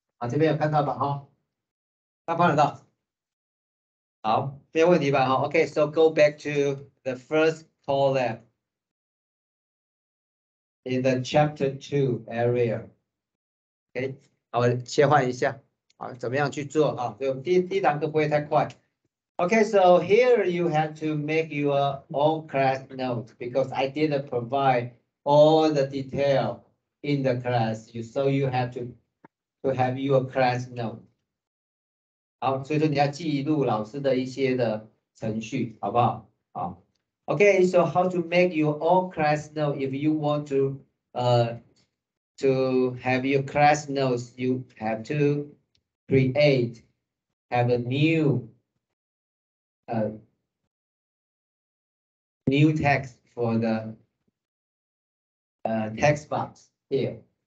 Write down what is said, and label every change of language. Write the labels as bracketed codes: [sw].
[zh] 这边有看到吧？大家看得到？好，没有问题吧？ [en] Okay, so go back to the first Colab in the chapter 2 area. [zh] OK， 好，切换一下，怎么样去做啊？就第一堂课不会太快。 [en] Okay, so here you have to make your own class note because I didn't provide all the detail in the class. So you have to have your class note. [zh] 好，所以说你要记录老师的一些的程序，好不好？ [en] 好 ，Okay, so how to make your own class note? If you want to have your class notes, you have to have a new text for the text box here.